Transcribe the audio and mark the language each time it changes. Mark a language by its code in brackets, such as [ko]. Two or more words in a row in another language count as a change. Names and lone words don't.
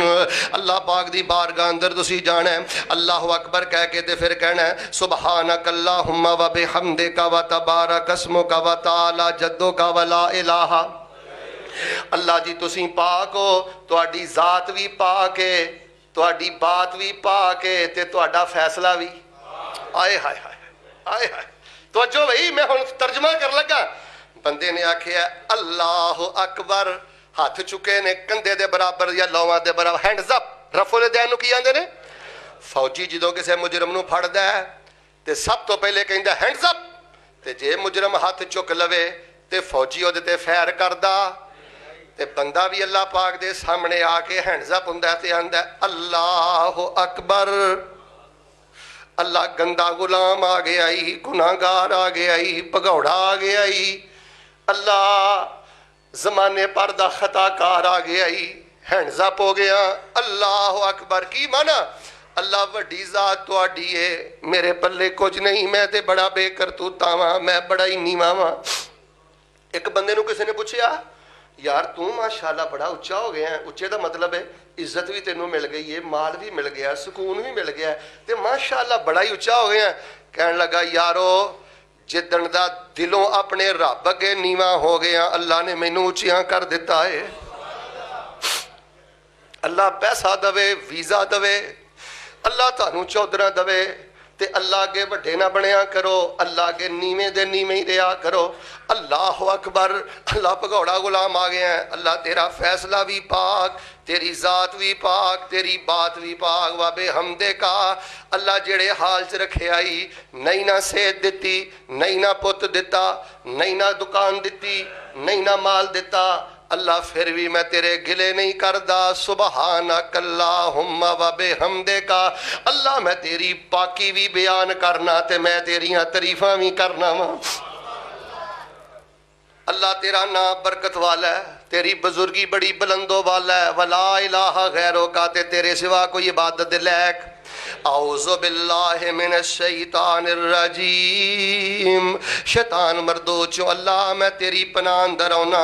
[pa] اللہ پاک دی بارگاہ اندر تسی جانا ہے، [ar] اللہ اکبر [pa] کہہ کے تے پھر کہنا ہے [ar] سبحانک اللہم و بحمدک و تبارک اسمک و تعالی جدک و لا الہ۔ [pa] اللہ جی تسی پاک ہو، تہاڈی ذات بھی پاک ہے، تہاڈی بات بھی پاک ہے تے تہاڈا فیصلہ بھی۔ آئے ہائے ہائے آئے ہائے، توجہ بھئی میں ہن ترجمہ کر لگا۔ بندے نے آکھیا [ar] اللہ اکبر، [pa] ہاتھ چکے نے کندھے دے برابر یا لوواں دے برابر، [en] hands up, [pa] رفع الیدین نو کی آندے نے؟ فوجی جدوں کسے مجرم نو پھڑدا ہے تے سب تو پہلے کہندا [en] hands up, [pa] تے جے مجرم ہاتھ چک لوے تے فوجی اودے تے فائر کردا تے بندہ بھی اللہ پاک دے سامنے آ کے [en] hands up [pa] ہوندا تے آندا [ar] اللہ اکبر۔ [pa] اللہ گندا غلام آ گیا ہی، گناہگار آ گیا ہی، بھگوڑا آ گیا ہی، اللہ زمانے پر دا خطا کار آ گیا ہی، [en] hands up [pa] ہو گیا [ar] اللہ اکبر۔ [pa] کی مانا اللہ وڈی ذات تہاڈی ہے، میرے پلے کچھ نہیں، میں تے بڑا بے کرتوتا ہاں، میں بڑا ہی نیواں ہاں۔ ایک بندے نو کسی نے پوچھیا یار تو ماشاءاللہ بڑا اچھا ہو گیا ہے، اچھے دا مطلب ہے عزت بھی تینوں مل گئی ہے، مال بھی مل گیا، سکون بھی مل گیا ہے، تے ماشاءاللہ بڑا ہی اچھا ہو گیا ہے۔ کہنے لگا یارو جدن دا دلوں اپنے رب اگے نیواں ہو گیا، اللہ نے مینوں اچھیاں کر دیتا ہے۔ اللہ پیسہ دوے، ویزا دوے، اللہ تانوں چودرہ دوے، تے اللہ کے بڑے نہ بنیا کرو، اللہ کے نیویں دے نیویں ہی رہا کرو۔ [ar] اللہ اکبر، [pa] اللہ بھگوڑا غلام آ گیا ہے، اللہ تیرا فیصلہ بھی پاک، تیری ذات بھی پاک، تیری بات بھی پاک، وابے حمدے کا۔ اللہ جڑے حال چ رکھے آئی، نہیں نہ صحت دیتی، نہیں نہ پت دیتا، نہیں نہ دکان دیتی، نہیں نہ مال دیتا، اللہ پھر بھی میں تیرے گلے نہیں کردا۔ [ar] سبحانک اللہم و بحمدک، [pa] اللہ میں تیری پاکی بھی بیان کرنا تے میں تیریاں تعریفاں بھی کرنا وا۔ اللہ تیرا نام برکت والا ہے، تیری بزرگی بڑی بلندوں والا ہے، [ar] ولا الہ غیرو کا، [pa] تے تیرے سوا کوئی عبادت دے لائق۔ [ar] اعوذ باللہ من الشیطان الرجیم، [pa] شیطان مردوچو اللہ میں تیری پناہ اندر ہونا۔